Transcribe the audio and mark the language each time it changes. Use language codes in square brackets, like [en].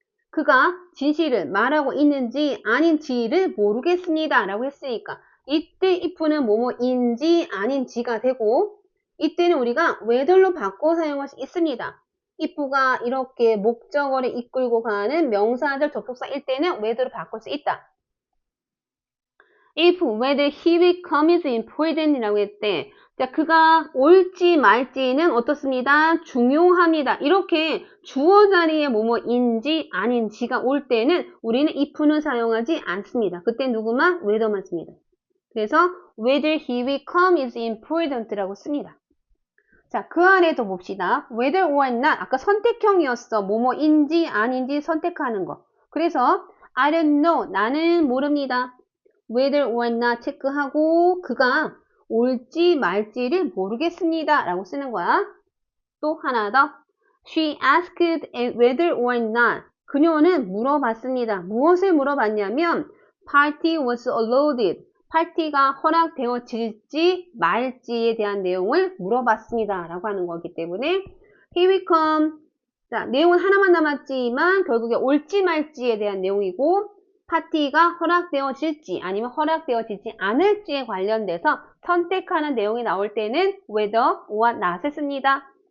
[ko] 그가 진실을 말하고 있는지 아닌지를 모르겠습니다 라고 했으니까 이때 if는 뭐뭐인지 아닌지가 되고 이때는 우리가 whether로 바꿔 사용할 수 있습니다. if가 이렇게 목적어를 이끌고 가는 명사절 접속사일 때는 whether로 바꿀 수 있다. [en] if, whether he will come is important 이라고 했대. [ko] 자, 그가 올지 말지는 어떻습니다? 중요합니다. 이렇게 주어 자리에 뭐뭐인지 아닌지가 올 때는 우리는 if는 사용하지 않습니다. 그때 누구만? whether만 씁니다. 그래서 [en] whether he will come is important [ko] 라고 씁니다. 자, 그 안에도 봅시다. whether or not. 아까 선택형이었어. 뭐뭐인지 아닌지 선택하는 거. [en] 그래서 I don't know. [ko] 나는 모릅니다. whether or not 체크하고 그가 올지 말지를 모르겠습니다. 라고 쓰는 거야. 또 하나 더. [en] She asked whether or not. [ko] 그녀는 물어봤습니다. 무엇을 물어봤냐면 [en] party was allowed. [ko] 파티가 허락되어질지 말지에 대한 내용을 물어봤습니다. 라고 하는 거기 때문에 [en] here we come. [ko] 자, 내용은 하나만 남았지만 결국에 올지 말지에 대한 내용이고 파티가 허락되어질지 아니면 허락되어지지 않을지에 관련돼서 선택하는 내용이 나올 때는 whether or not을 씁니다.